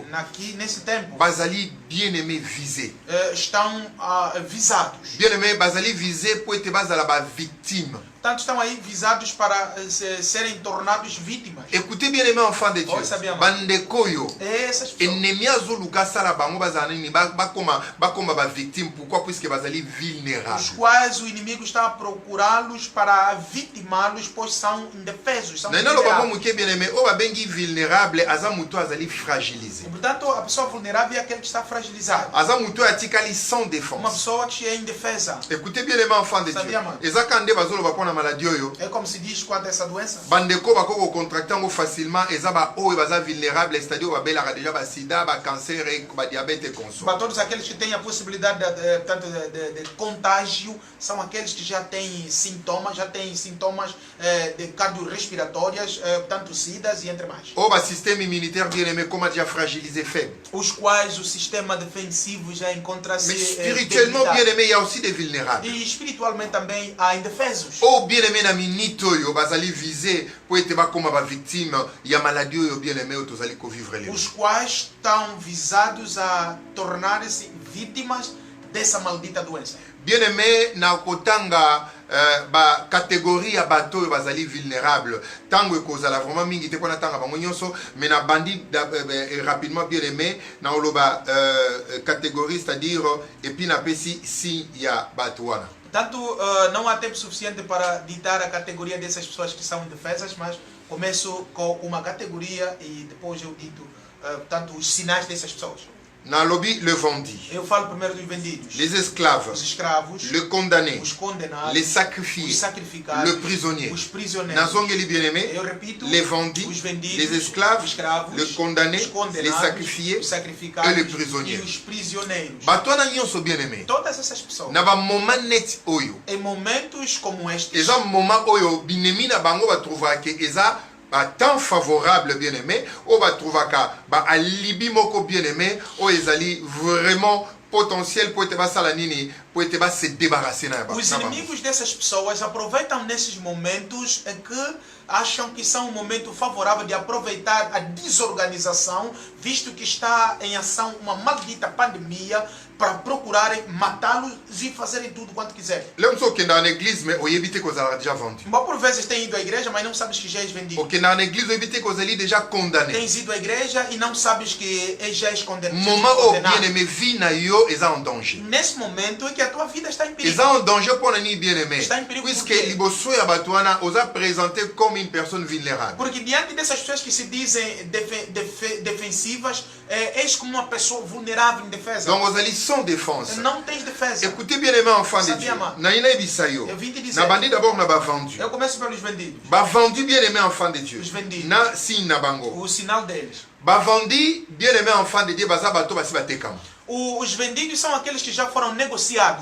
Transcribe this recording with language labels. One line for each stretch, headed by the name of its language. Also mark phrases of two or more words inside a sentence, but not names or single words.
Portuguese: nesse tempo,
French: bazali bien aimé visé.
Portuguese: estão visados.
French: Bien aimé, bazali visé pour être
Lingala: bazala ba
French: victime.
Portuguese: Portanto, estão aí visados para serem tornados vítimas.
French: Écoutez bien aimé enfants de Dieu. Oh, ça bien,
Lingala: Bandeko oyo,
Portuguese: Essas pessoas,
Lingala: ennemi azoluka sala bango bazala nini bakoma ba victime.
French: Pourquoi? Puisque bazali vulnérable.
Portuguese: os quais o inimigo está a procurá-los para vitimá-los, pois são indefesos, são
Lingala: Na ina loba
Portuguese: vulneráveis.
Lingala: momuke
French: bien aimé,
Lingala: o babengi vulnérable, aza muto azali fragilisé.
Portuguese: E, portanto, a pessoa vulnerável é aquele que está fragilizado.
Lingala: Aza muto atikali sans
Portuguese: Uma
French: défense.
Portuguese: pessoa que é indefesa.
French: Écoutez bien aimé enfants de Ça Dieu. bien, man.
Lingala: Ezaka nde bazoloba pona maladie oyo.
Portuguese: É como se diz quanto a essa doença.
Lingala: Bandeko bako contracter ngo facilement eza ba oyo baza vulnérable,
French: c'est-à-dire
Lingala: babelaka déjà ba sida, ba
French: cancer et
Lingala: ba
French: diabète et consort.
Portuguese: Para todos aqueles que têm a possibilidade de contágio, são aqueles que já têm sintomas de cardiorrespiratórias, portanto, SIDAs e entre mais.
Lingala: O ba
French: système immunitaire bien aimé comment déjà fragilisé faible.
Portuguese: Os quais o sistema defensivo já encontra-se
French: Mais spirituellement bien
Portuguese: debilitado.
French: aimé, il y a aussi des vulnérables.
Portuguese: E espiritualmente também há indefesos.
French: O bien aimé
Lingala: na minute oyo bazali
French: visé pour être ba comme ba victime, il y a maladie oyo bien aimé
Lingala: tozali ko
French: vivre les.
Portuguese: Os quais estão visados a tornar-se vítimas dessa maldita doença.
French: Bien aimé
Lingala: na kotanga ba catégorie ya bato oyo bazali vulnérable tango ekozala vraiment mingi te mpona tanga bango nyonso mais na bandi
French: rapidement bien aimé
Lingala: na oloba catégorie
French: c'est-à-dire et puis
Lingala: na pesi si ya bato wana.
Portuguese: Portanto, não há tempo suficiente para ditar a categoria dessas pessoas que são indefesas, mas começo com uma categoria e depois eu dito, portanto, os sinais dessas pessoas.
Lingala: Na lobby le vendi,
Portuguese: Eu falo primeiro dos vendidos,
French: les
Portuguese: os
French: esclaves,
Portuguese: escravos,
French: le condamné,
Portuguese: os condenados,
French: les
Portuguese: os
French: sacrifiés,
Portuguese: sacrificados,
French: le prisonnier.
Portuguese: os prisioneiros.
French: Nazongeli bien aimé,
Portuguese: Eu repito,
French: les vendus,
Portuguese: os vendidos,
French: les esclaves,
Portuguese: os escravos,
French: le condamné,
Portuguese: os
French: les
Portuguese: condenados,
French: sacrifiés
Portuguese: os sacrificados
French: et les prisonniers.
Portuguese: e os prisioneiros.
Lingala: bato wana nyonso
French: bien aimé.
Portuguese: Todas essas pessoas,
Lingala: Na ba moment net oyo
Portuguese: em momentos como estes,
Lingala: eza moment oyo binemi na bango batrouvaka ke eza
French: temps favorable bien aimé
Lingala: oyo batrouvaka alibi moko
French: bien aimé
Lingala: oyo ezali
French: vraiment potentiel pour
Lingala: ete basala nini pour ete
French: se débarrasser
Lingala: na
Portuguese: os inimigos dessas pessoas aproveitam nesses momentos em que acham que são um momento favorável de aproveitar a desorganização, visto que está em ação uma maldita pandemia, para procurarem matá-los e fazerem tudo quanto quiserem.
Lingala: lelo mosu okendaka na église mais oyebi te kozalaka
French: déjà vendu
Portuguese: Bom, por vezes têm ido à igreja, mas não sabes que já és vendido.
Lingala: okendaka na église oyebi te kozali
French: déjà condamné
Portuguese: Tens ido à igreja e não sabes que já és condenado.
French: moment oyo bien aimé vie
Lingala: na yo eza
French: en danger
Portuguese: Nesse momento é que a tua vida está em perigo.
French: eza en danger
Lingala: mpona nini
French: bien aimé
Portuguese: Está em perigo
French: puisque
Portuguese: por quê?
Lingala: liboso ya bato wana oza
French: présenté comme une personne vulnérable.
Portuguese: Porque diante dessas pessoas que se dizem defensivas, és como uma pessoa vulnerável, indefesa.
French: Donc ozali sans défense.
Portuguese: Não tens defesa.
French: Écoutez bien aimé enfants de Ça Dieu. vient, man.
Lingala: Na ina ebisa yo.
Portuguese: Eu vim te dizer.
Lingala: Na bandi d'abord na ba vendu.
Portuguese: Eu começo pelos vendidos.
French: Ba vendu bien aimé enfants de Dieu.
Portuguese: Os vendidos.
Lingala: Na signe na bango.
Portuguese: O sinal deles.
Lingala: Ba vendi
French: bien aimé enfants de Dieu
Lingala: baza bato basi batekama.
Portuguese: Os vendidos são aqueles que já foram negociados.